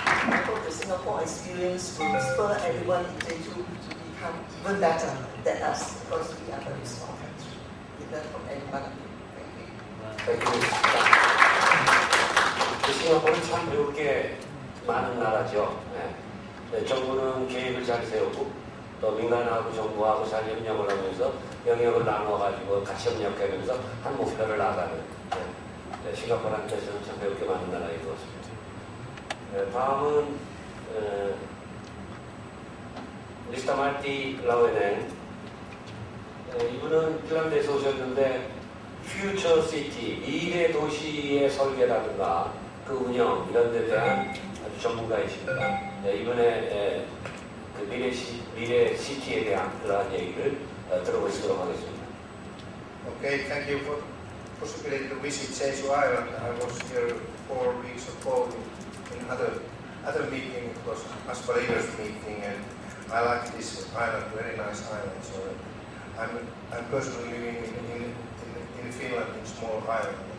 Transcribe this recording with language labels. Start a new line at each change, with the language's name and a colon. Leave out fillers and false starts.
English: I hope the Singapore experience will spur everyone in Jeju to become even better than us, because we are a very small country. We learn from everyone of you. Thank you.
Korean: 싱가포르는 참 배울 게 많은 나라죠. 네. 정부는 계획을 잘 세우고 또 민간하고 정부하고 잘 협력을 하면서 영역을 나눠가지고 같이 협력하면서 한 목표를 나가는 싱가포르한테서는 참 배울 게 많은 나라인 것 같습니다. 다음은 미스터 마티 라웨넨, 이분은 핀란드에서 오셨는데 퓨처 시티, 미래 도시의 설계라든가 그 운영 이런 데 대한 아주 전문가이십니다. 이번에 그 미래 시티에 대한 그러한 얘기를 들어보시도록 하겠습니다.
English: Okay, thank you for the possibility to visit Jeju Island. I was here 4 weeks ago in other meeting. It was Aspirations meeting, and I like this island, very nice island. So I'm personally living in Finland, in small island.